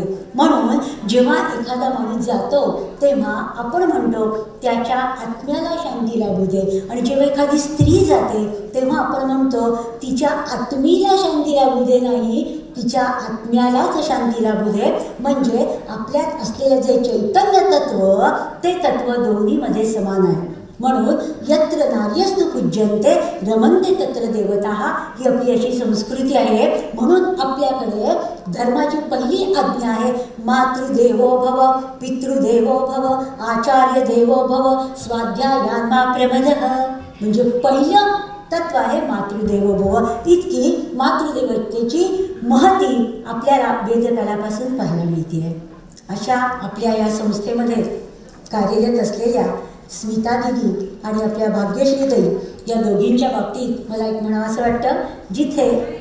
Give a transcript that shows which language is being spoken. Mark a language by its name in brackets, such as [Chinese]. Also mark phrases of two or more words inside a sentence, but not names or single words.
[Marathi] म्हणून जेव्हा एखादा माणूस जातो तेव्हा आपण म्हणतो त्याच्या आत्म्याला शांती लाभू दे, आणि जेव्हा एखादी स्त्री जाते तेव्हा आपण म्हणतो तिच्या आत्मीला शांती लाभू दे, नाही तिच्या आत्म्यालाच शांती लाभू दे. म्हणजे आपल्यात असलेलं जे चैतन्य तत्व ते तत्व दोन्हीमध्ये समान आहे. म्हणून [Sanskrit] यत्र नार्यस्तु पूज्यन्ते रमन्ते तत्र देवताः [Marathi] ही आपली अशी संस्कृती आहे. म्हणून आपल्याकडे धर्माची पहिली आज्ञा आहे, [Sanskrit] मातृदेवो भव, पितृदेवो भव, आचार्य देवो भव, स्वाध्यायान्मा प्रमदः. [Marathi] म्हणजे पहिलं तत्व आहे [Sanskrit] मातृदेवो भव. [Marathi] इतकी मातृदेवतेची महती आपल्याला वेदकालापासून पाहायला मिळते आहे. अशा आपल्या या संस्थेमध्ये कार्यरत असलेल्या स्मिता दिदी आणि आपल्या भाग्यश्रीताई या दोघींच्या बाबतीत मला एक म्हणावं असं वाटतं, जिथे